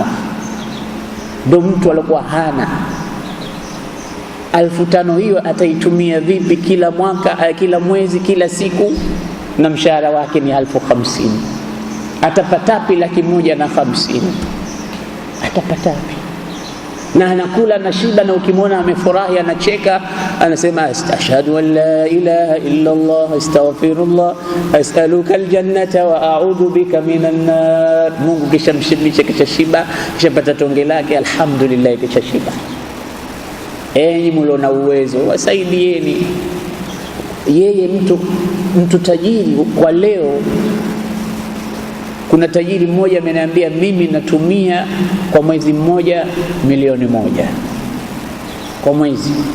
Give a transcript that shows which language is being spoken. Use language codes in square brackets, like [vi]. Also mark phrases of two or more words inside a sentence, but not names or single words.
[sw] Ndio mtu alikuwa hana 5,000 hiyo ataitumia vipi kila mwaka, kila mwezi, kila siku, na mshahara wake ni 50,000. Atapatapi 150,000? Atapatapi? Na anakula na shiba, na ukimwona amefurahi anacheka, anasema [ar] أشهد أن لا إله إلا الله، أستغفر الله، أسألك الجنة وأعوذ بك من النار. [sw] Mungu kisha mshibisha, kisha shiba, kisha pata tonge lake, alhamdulillah, kisha shiba. Enyi mlona uwezo, wasaidieni. Yeye mtu tajiri kwa leo. Kuna tajiri mmoja ameniambia, mimi natumia kwa mwezi mmoja 1,000,000 kwa mwezi.